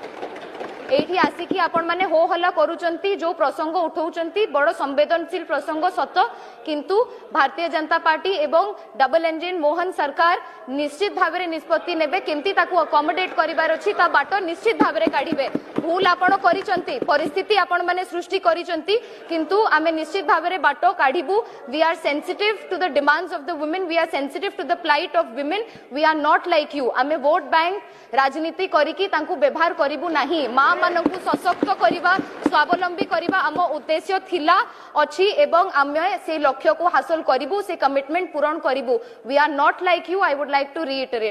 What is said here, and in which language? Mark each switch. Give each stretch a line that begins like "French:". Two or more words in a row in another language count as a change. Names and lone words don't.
Odia: ଏଠି ଆସିକି ଆପଣ ମାନେ ହୋ ହଲ୍ଲା କରୁଛନ୍ତି ଯୋ ପ୍ରସଙ୍ଗ ଉଠାଉଛନ୍ତି ବଡ଼ ସମ୍ବେଦନଶୀଳ ପ୍ରସଙ୍ଗ ସତ କିନ୍ତୁ ଭାରତୀୟ ଜନତା ପାର୍ଟି ଏବଂ
English: double engine
Odia: ମୋହନ ସରକାର ନିଶ୍ଚିତ ଭାବରେ ନିଷ୍ପତ୍ତି ନେବେ କେମିତି ତାକୁ ଆକୋମୋଡେଟ କରିବାର ଅଛି ତା ବାଟ ନିଶ୍ଚିତ ଭାବରେ କାଢ଼ିବେ। ଭୁଲ ଆପଣ କରିଛନ୍ତି ପରିସ୍ଥିତି ଆପଣ ମାନେ ସୃଷ୍ଟି କରିଛନ୍ତି କିନ୍ତୁ ଆମେ ନିଶ୍ଚିତ ଭାବରେ ବାଟ କାଢ଼ିବୁ।
English: we are sensitive to the demands of the women we are sensitive to the plight of women we are not like you.
Odia: ଆମେ ଭୋଟ ବ୍ୟାଙ୍କ ରାଜନୀତି କରିକି ତାଙ୍କୁ ବ୍ୟବହାର କରିବୁ ନାହିଁ। ମା ମାନଙ୍କୁ ସଶକ୍ତ କରିବା ସ୍ୱାବଲମ୍ବୀ କରିବା ଆମ ଉଦ୍ଦେଶ୍ୟ ଥିଲା ଅଛି ଏବଂ ଆମେ ସେ ଲକ୍ଷ୍ୟ କୁ ହାସଲ କରିବୁ ସେ କମିଟମେଣ୍ଟ ପୂରଣ କରିବୁ।
English: we are not like you. I would like to reiterate.